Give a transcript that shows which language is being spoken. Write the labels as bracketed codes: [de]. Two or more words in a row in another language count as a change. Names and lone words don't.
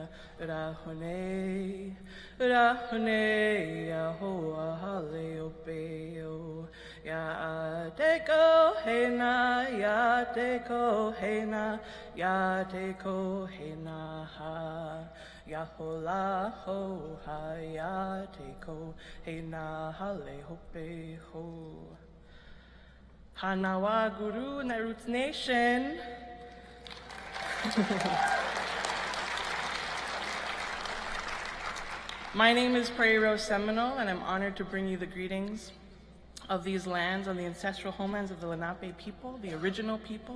[en] ra ne ra ne ya ho ha le o pe o ya te ko he na ya te ko he na ya te ko he na ha Yahola ho hayate ko he na hale hope ho. Hanawa Guru Netroots Nation. My name is Prairie Rose Seminole, and I'm honored to bring you the greetings of these lands on the ancestral homelands of the Lenape people, the original people.